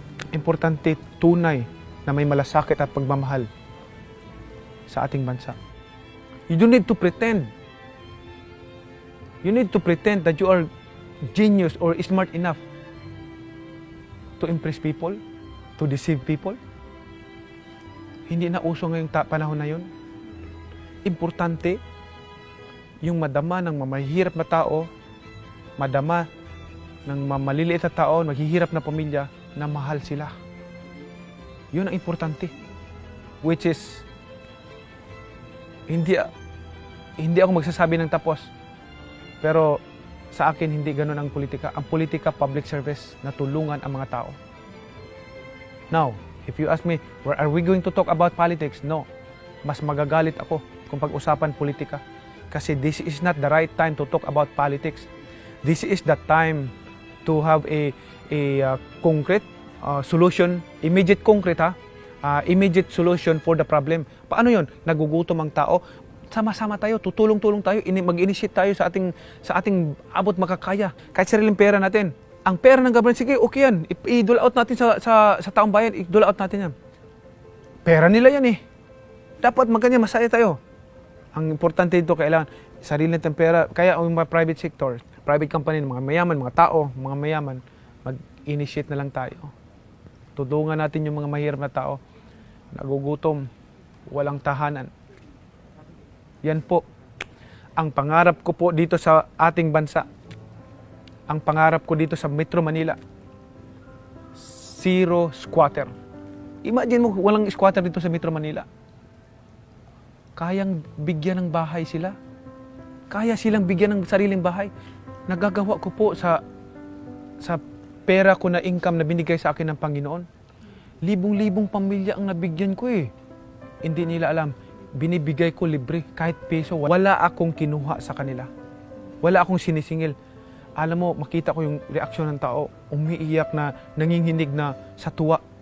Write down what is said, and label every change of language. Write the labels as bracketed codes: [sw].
[tl] Importante, tunay na may malasakit at pagmamahal sa ating bansa. [en] You don't need to pretend. You need to pretend that you are genius or smart enough to impress people, to deceive people. [tl] Hindi na uso ngayong panahon na yun. Importante, yung madama ng mamahihirap na tao, madama ng maliliit na tao, maghihirap na pamilya, na mahal sila. Yun ang importante. Which is, hindi ako magsasabi ng tapos. Pero sa akin, hindi ganun ang politika. Ang politika, public service, na tulungan ang mga tao. [en] Now, if you ask me, are we going to talk about politics? No. [tl] Mas magagalit ako kung pag-usapan politika. [en] Kasi this is not the right time to talk about politics. This is the time to have a concrete solution, immediate concrete ha, immediate solution for the problem. [tl] Paano yon? Nagugutom ang tao, sama-sama tayo, tutulong-tulong tayo, mag-initiate tayo sa ating abot makakaya. Kahit sariling pera natin. Ang pera ng government, sige, okay yan. I-dole out natin sa taong bayan, i-dole out natin yan. Pera nila yan eh. Dapat magkanya masaya tayo. Ang importante dito, kailangan sarili natin pera. Kaya ang mga private sector, private company, mga mayaman, mga tao, mga mayaman, mag-initiate na lang tayo. Tulungan natin yung mga mahirap na tao, nagugutom, walang tahanan. Yan po ang pangarap ko po dito sa ating bansa. Ang pangarap ko dito sa Metro Manila. Zero squatter. Imagine mo, walang squatter dito sa Metro Manila. Kayang bigyan ng bahay sila. Kaya silang bigyan ng sariling bahay. Nagagawa ko po sa pera ko na income na binigay sa akin ng Panginoon. Libong-libong pamilya ang nabigyan ko eh. Hindi nila alam. Binibigay ko libre, kahit peso. Wala akong kinuha sa kanila. Wala akong sinisingil. Alam mo, makita ko yung reaksyon ng tao. Umiiyak na, nanginginig na sa tuwa.